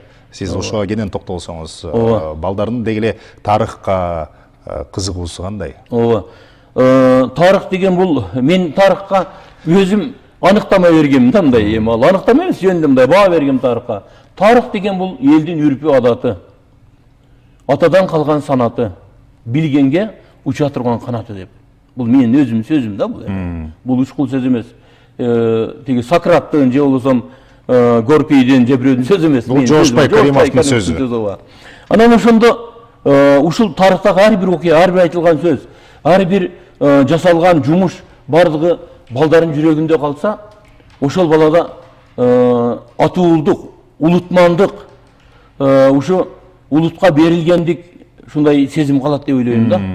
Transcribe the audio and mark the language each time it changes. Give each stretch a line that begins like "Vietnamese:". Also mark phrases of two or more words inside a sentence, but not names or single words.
Kyrgyz: Сиз ошого кенен токтолсоңуз, балдардын деги эле тарыхка кызыгуусу кандай? Ооба. Тарых деген бул, мен тарыхка өзүм аныктама бергем да, мындай эми ал аныктама эмес, жөнүндө мындай баа бергем тарыхка. Тарых деген бул элдин үрпү адаты.
Kazakh: атадан қалған санаты, білгенге ұша тұрған қанаты деп. Бұл менің өзім сөзім да бұл. Бұл ұшқыл сөз емес. Теге Сократтың же болсам Горкийден же біреудің сөзі емес. Бұл Жошбай Каримовтың сөзі.
Kyrgyz: Анан ошондо ушул тарыхтагы ар бир окуя, ар бир айтылган сөз, ар бир жасалган жумуш бардыгы балдардын жүрөгүндө калса, ошол балада атуулдук, улутмандык, ушу улутка берилгендик ушундай сезим калат деп ойлойм да.